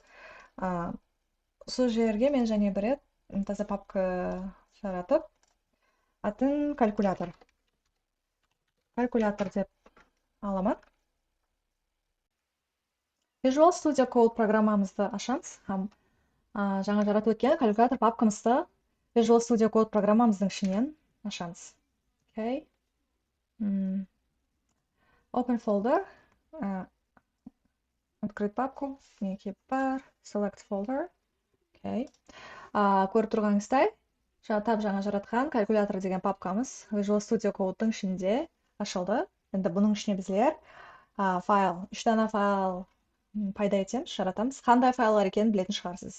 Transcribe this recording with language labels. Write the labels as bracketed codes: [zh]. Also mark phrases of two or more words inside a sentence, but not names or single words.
[kaa] Сол жерге мен және бір рет таза папка жаратып, атын калькулятор деп аламын. Visual Studio Code программамызды ашамыз һәм жаңа жаратып өткен калькулятор папкамызды Visual Studio Code программамыздың ішінен ашамыз. Окей. [en] Open folder. [ru] Открыть папку. [kaa] Неке бар. [en] Select folder. [kaa] Окей. Көріп тұрғаныңыздай, жаңа жаратқан калькулятор деген папкамыз Visual Studio Code'дың ішінде ашылды. Енді бұның ішіне біздер файл, 3 дана файл пайда етеміз, жаратамыз. Қандай файлар екенін білетін шығарсыз.